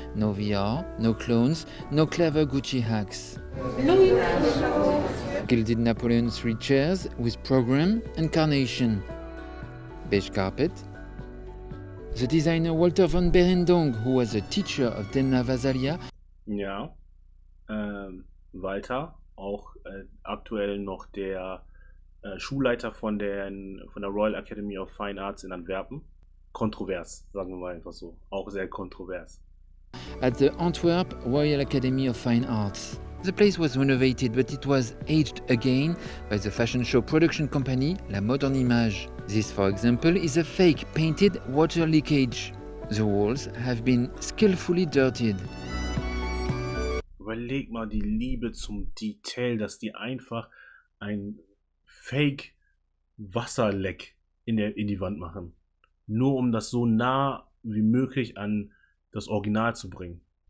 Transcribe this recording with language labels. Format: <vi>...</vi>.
<en>No VR, no clones, no clever Gucci hacks. Gilded Napoleon III chairs with program and carnation. Beige carpet. The designer Walter von Berendonck, who was a teacher of Delna Vasalia.</en> <de>Ja, Walter, auch aktuell noch der Schulleiter von der Royal Academy of Fine Arts in Antwerpen. Kontrovers, sagen wir mal einfach so. Auch sehr kontrovers.</de> <en>At the Antwerp Royal Academy of Fine Arts. The place was renovated, but it was aged again by the fashion show production company La Moderne Image. This, for example, is a fake painted water leakage. The walls have been skillfully dirtied.</en> <de>Überleg mal die Liebe zum Detail, dass die einfach ein Fake-Wasserleck in die Wand machen. Nur um das so nah wie möglich an das Original zu bringen.</de>